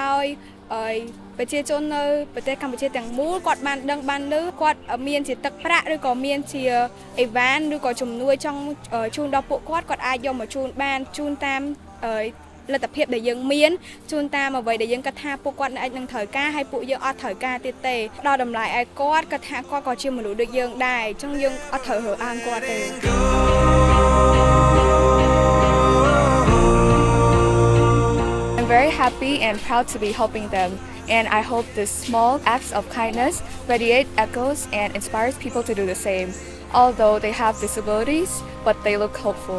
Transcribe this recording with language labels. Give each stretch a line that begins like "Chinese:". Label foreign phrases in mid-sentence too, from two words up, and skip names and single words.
Khmer: ឲ្យប្រជាជននៅប្រទេសកម្ពុជាទាំងមូលគាត់បានដឹងបានឮគាត់មានជាទឹកប្រាក់ឬក៏មានជាអីវ៉ាន់ឬក៏ជំនួយចង់ជូនដល់ពួកគាត់អាចយកមកជូនបានជូនតាមលទ្ធភាពដែលយើងមានជូនតាមអ្វីដែលយើងគិតថាពួកគាត់អាចនឹងត្រូវការហើយពួកយើងអត់ត្រូវការទៀតទេដល់តម្លៃឲ្យគាត់គិតថាគាត់ក៏ជាមនុស្សដូចយើងដែរអញ្ចឹងយើងអត់ត្រូវរើសអើងគាត់ទេ
English: I'm very happy and proud to be helping them, and I hope this small acts of kindness radiate echoes and inspires people to do the same. Although they have disabilities, but they look hopeful.